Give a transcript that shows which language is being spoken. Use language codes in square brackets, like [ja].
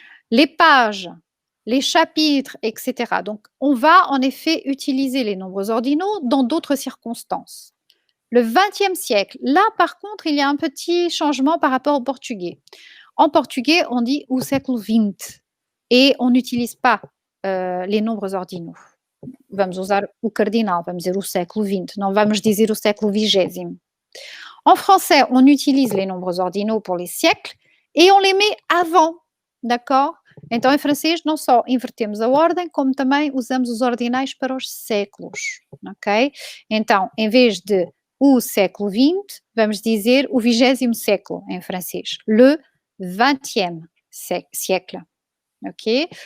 [fr] Les pages, les chapitres, etc. Donc, on va en effet utiliser les nombres ordinaux dans d'autres circonstances. Le 20e siècle, là, par contre, il y a un petit changement par rapport au portugais. En portugais, on dit [pt] o século XX [fr] et on n'utilise pas les nombres ordinaux. [pt] Vamos usar o cardinal, vamos dizer o século XX, não vamos dizer o século XX. [fr] En français, on utilise les nombres ordinaux pour les siècles et on les met avant, d'accord? [pt] Então, em francês, não só invertemos a ordem, como também usamos os ordinais para os séculos, ok? Então, em vez de o século XX, vamos dizer o 20e século em francês. [fr] Le 20e siècle, ok?